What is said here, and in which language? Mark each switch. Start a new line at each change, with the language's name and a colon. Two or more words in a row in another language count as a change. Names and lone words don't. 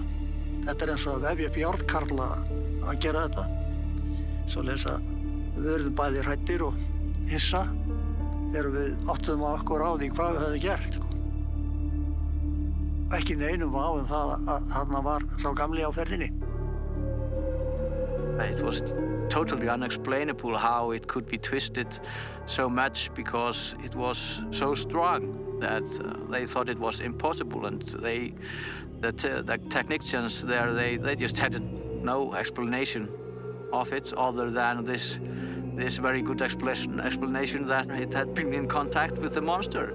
Icelandic: Þetta eins og að vefja upp járnkarla að gera þetta. Svoleiðis að við urðum bæði hræddir og hissa þegar við áttuðum á okkur á því hvað við höfðum gert. Ekki neinum vafa það að þarna var sá gamli á ferðinni.
English: It was totally unexplainable how it could be twisted so much because it was so strong that they thought it was impossible, and the technicians there, they just had no explanation of it other than this very good explanation that it had been in contact with the monster.